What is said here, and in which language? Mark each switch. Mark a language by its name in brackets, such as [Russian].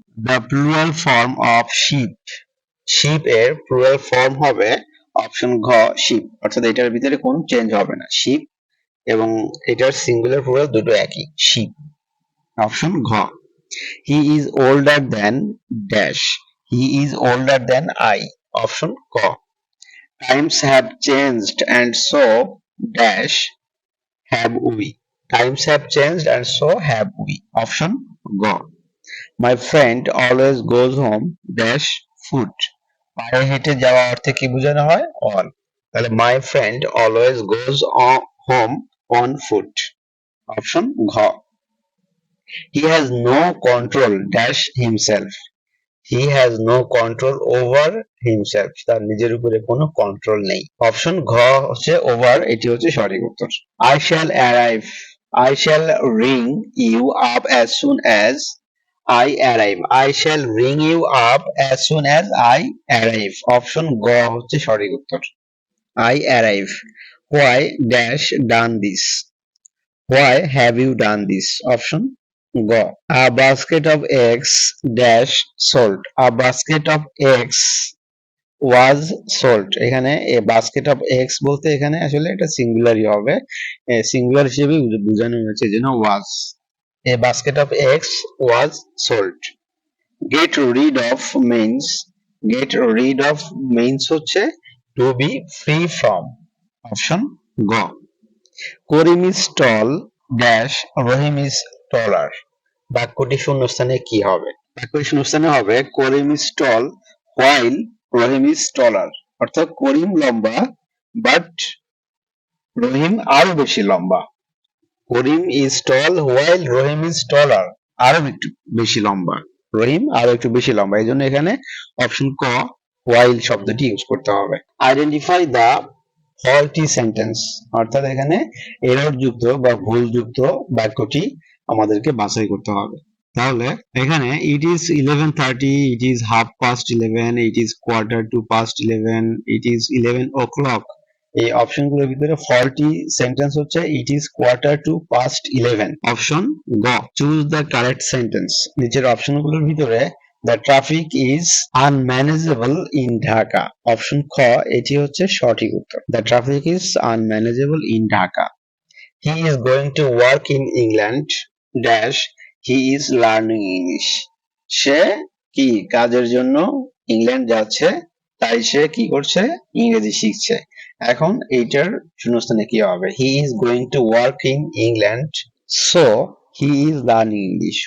[English] the plural form of ship, [Bangla] sheep এর plural form হবে option ঘ শিপ, অর্থাৎ এটার ভিতরে কোনো চেঞ্জ হবে না, শিপ এবং এটার সিঙ্গুলার প্লুরাল দুটো একই, শিপ, অপশন ঘ। [English] He is older than dash, he is older than I, option ক। Times have changed and so dash have we. Times have changed and so have we. Option go. My friend always goes home dash foot. [Bangla] পায়ে হেঁটে যাওয়া অর্থে কি বোঝানো হয়? [English] On. তাহলে my friend always goes home on foot. Option ঘ. He has no control dash himself. He has no control over himself. [Bangla] তার নিজের উপরে কোনো কন্ট্রোল নেই। অপশন ঘ হচ্ছে ওভার, এটি হচ্ছে সঠিক উত্তর। [English] I shall arrive. I shall ring you up as soon as I arrive. I shall ring you up as soon as I arrive. [Bangla] Option গ হচ্ছে সঠিক উত্তর। [English] I arrive. Why dash done this? Why have you done this? Option go. A basket of eggs dash sold. A basket of eggs was sold. [Bangla] এখানে [English] a basket of eggs [Bangla] বলতে এখানে আসলে এটা সিঙ্গুলারই হবে, সিঙ্গুলার হিসেবে বোঝানো হয়েছে যেন was. [English] A basket of eggs was sold. Get rid of means. Get rid of means হচ্ছে to be free from. Option go. Karim is tall dash Rahim is taller. [Bangla] বাক্যটি শূন্যস্থানে কি হবে? বাক্যটি শূন্যস্থানে হবে [English] Karim is tall while Rahim is taller. [Bangla] অর্থাৎ করিম লম্বা বাট রহিম আরো বেশি লম্বা। [English] Karim is tall while Rahim is taller. [Bangla] আরো একটু বেশি লম্বা। রহিম আরো একটু বেশি লম্বা। এই জন্য এখানে অপশন ক while শব্দটি ইউজ করতে হবে। [English] identify the faulty sentence, [Bangla] অর্থাৎ এখানে এরর যুক্ত বা ভুল যুক্ত বাক্যটি আমাদেরকে বাছাই করতে হবে। তাহলে এখানে [English] it is 11:30, it is 11:30, it is 11:15, it is 11 o'clock, [Bangla] এই অপশনগুলোর ভিতরে ফল্টি সেন্টেন্স হচ্ছে [English] it is 11:15. [Bangla] অপশন গ। [English] choose the correct sentence, [Bangla] নিচের অপশনগুলোর ভিতরে [English] The traffic is unmanageable in Dhaka. [Bangla] Option খ এটি হচ্ছে সঠিক উত্তর। [English] The traffic is unmanageable in Dhaka. He is going to work in England dash he is learning English. [Bangla] সে কি কাজের জন্য ইংল্যান্ড যাচ্ছে, তাই সে কি করছে? ইংরেজি শিখছে। এখন এইটার শূন্যস্থানে কি হবে? [English] He is going to work in England so he is learning English.